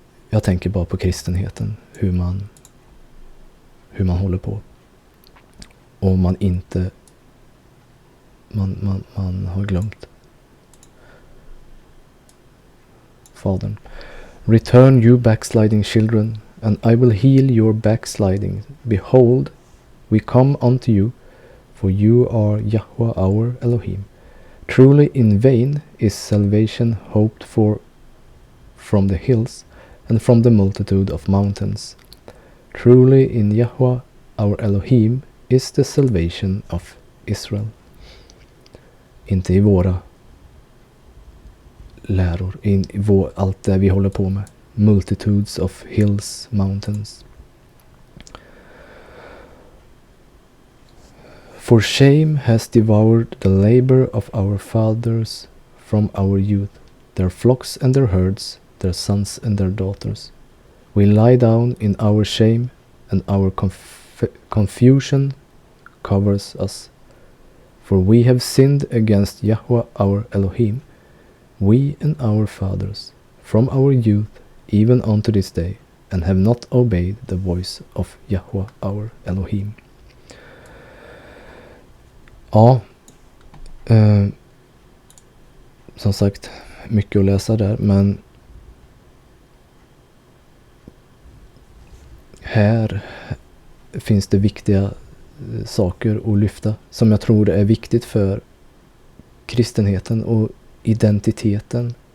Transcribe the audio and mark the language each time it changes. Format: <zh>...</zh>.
<sv>Jag tänker bara på kristenheten, hur man håller på. Och man inte man har glömt Fadern.</sv> <en>Return you backsliding children, and I will heal your backsliding. Behold, we come unto you, for you are Yahweh our Elohim. Truly in vain is salvation hoped for from the hills, and from the multitude of mountains. Truly in Yahweh our Elohim is the salvation of Israel.</en> <sv>Inte i våra läror, allt det vi håller på med.</sv> <en>Multitudes of hills, mountains. For shame has devoured the labor of our fathers from our youth, their flocks and their herds, their sons and their daughters. We lie down in our shame, and our confusion covers us. For we have sinned against Yahweh our Elohim, we and our fathers, from our youth even unto this day, and have not obeyed the voice of Yahweh our Elohim.</en> <sv>Ja, som sagt, mycket att läsa där, men här finns det viktiga saker att lyfta som jag tror är viktigt för kristenheten och identiteten.</sv>